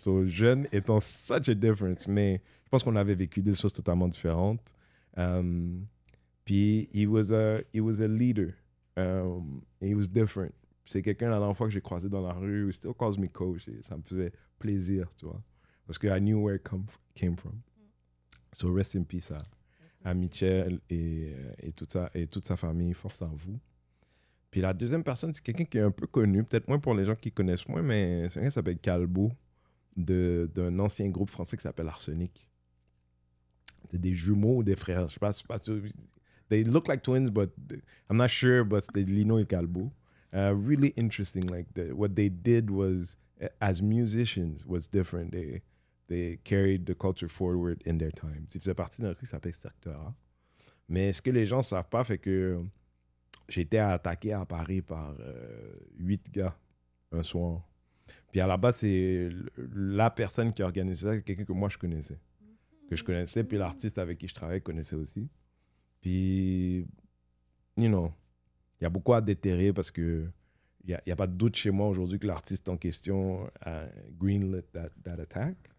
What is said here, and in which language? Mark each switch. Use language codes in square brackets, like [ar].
[fr] So, jeune étant [en] such a difference, [fr] mais je pense qu'on avait vécu des choses totalement différentes. [en] Puis he was a leader. He was different. [fr] C'est quelqu'un la dernière fois que j'ai croisé dans la rue, [en] he still calls me coach. [fr] Et ça me faisait plaisir, tu vois. Parce que [en] I knew where it came from. So rest in peace [fr] à Michel et toute sa famille. Force en vous. Puis la deuxième personne, c'est quelqu'un qui est un peu connu, peut-être moins pour les gens qui connaissent moins, mais c'est quelqu'un qui s'appelle Calbo, d'un ancien groupe français qui s'appelle Arsenic. C'est des jumeaux ou des frères. Je sais pas sûr. [en] They look like twins, but I'm not sure, but [fr] c'est Lino et Calbo. [en] Really interesting. Like what they did was, as musicians, was different. They carried the culture forward in their time. [fr] Ils faisaient partie d'un truc qui s'appelle Sterctora. Mais ce que les gens ne savent pas, fait que j'ai été attaqué à Paris par 8 gars un soir. Puis à la base, c'est la personne qui organisait ça, c'est quelqu'un que moi je connaissais. Puis l'artiste avec qui je travaille connaissait aussi. Puis, [en] you know, [fr] il y a beaucoup à déterrer parce que il n'y a pas de doute chez moi aujourd'hui que l'artiste en question a [en] greenlit that attack.